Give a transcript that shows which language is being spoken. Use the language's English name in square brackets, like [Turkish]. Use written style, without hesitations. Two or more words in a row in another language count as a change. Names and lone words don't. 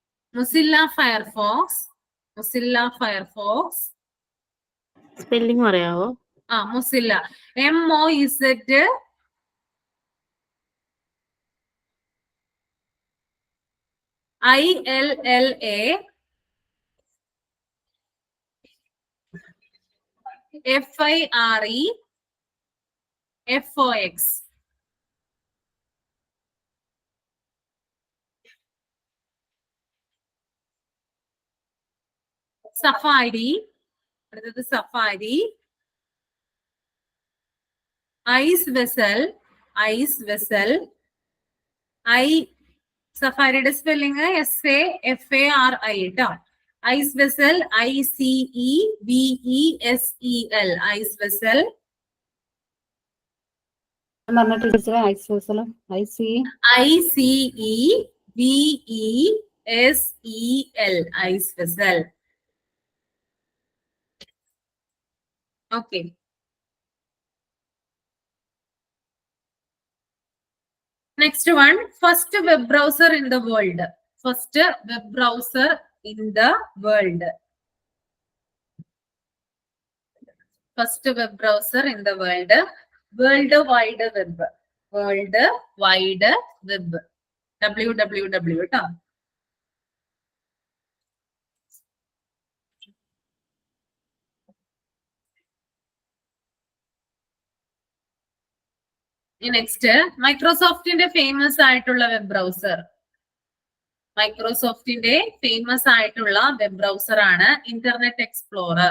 [English] Mozilla Firefox. Mozilla Firefox. [Malayalam] സ്പെല്ലിംഗ് പറയാവോ? [English] Mozilla. MOZILLA FIREFOX. Safari. [Malayalam] അടുത്തത് Safari. Icevessel. Icevessel. സഫാരിയുടെ സ്പെല്ലിംഗ് SAFARI കേട്ടോ. Icevessel. ICEVESEL. Icevessel. പറഞ്ഞ ടീച്ചറെ ICEVESEL. Icevessel. [English] Okay. Next one, first web browser in the world. First web browser in the world. First web browser in the world. World Wide Web. World Wide Web. WWW. [Malayalam] ട്ടോ. നെക്സ്റ്റ് മൈക്രോസോഫ്റ്റിന്റെ ഫേമസ് ആയിട്ടുള്ള [English] web browser. [Malayalam] മൈക്രോസോഫ്റ്റിന്റെ ഫേമസ് ആയിട്ടുള്ള [English] web browser [Malayalam] ആണ് ഇന്റർനെറ്റ് എക്സ്പ്ലോറർ.